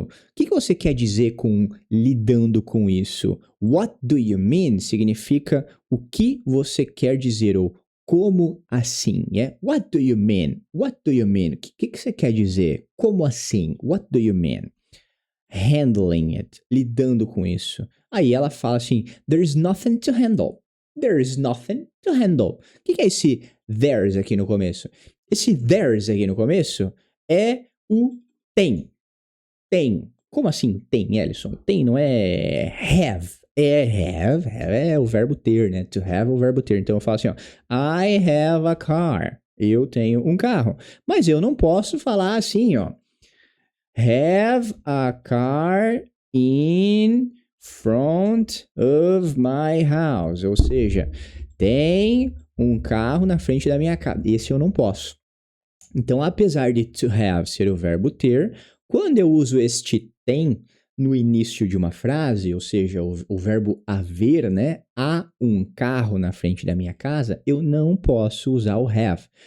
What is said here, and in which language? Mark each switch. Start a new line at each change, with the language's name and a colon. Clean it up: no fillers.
Portuguese: O que você quer dizer com lidando com isso?
English: What do you mean?
Portuguese: Significa o que você quer dizer, ou como assim, What do you mean?
English: What do you mean?
Portuguese: O que você quer dizer? Como assim?
English: What do you mean?
Portuguese: Handling it, lidando com isso. Aí ela fala assim,
English: there's nothing to handle. There's nothing to handle.
Portuguese: O que é esse there's aqui no começo? Esse there's aqui no começo é o tem. Tem. Como assim tem, Ellison? Tem não é have. Have é o verbo ter, né? To have é o verbo ter. Então eu falo assim, ó,
English: I have a car.
Portuguese: Eu tenho um carro. Mas eu não posso falar assim, ó.
English: Have a car in front of my house.
Portuguese: Ou seja, tem um carro na frente da minha casa. Esse eu não posso. Então, apesar de to have ser o verbo ter, quando eu uso este tem no início de uma frase, ou seja, o verbo haver, né? Há um carro na frente da minha casa, eu não posso usar o have.